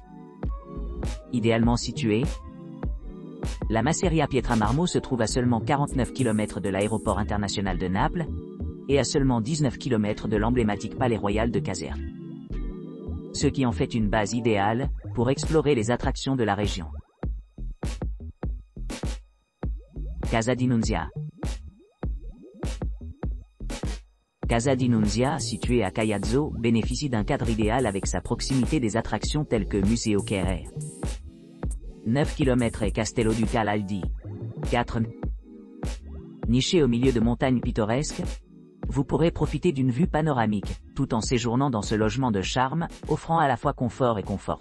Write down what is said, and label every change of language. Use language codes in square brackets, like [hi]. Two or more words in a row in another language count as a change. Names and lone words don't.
[fr] Idéalement située, la Masseria Pietra Marmo se trouve à seulement 49 km de l'aéroport international de Naples et à seulement 19 km de l'emblématique palais royal de Caserte, ce qui en fait une base idéale pour explorer les attractions de la région. Casa di Nunzia. Casa di Nunzia, située à Caiazzo, bénéficie d'un cadre idéal avec sa proximité des attractions telles que Museo Kerrer, 9 km et Castello Ducal Aldi, 4. Niché au milieu de montagnes pittoresques, vous pourrez profiter d'une vue panoramique, tout en séjournant dans ce logement de charme, offrant à la fois confort et confort.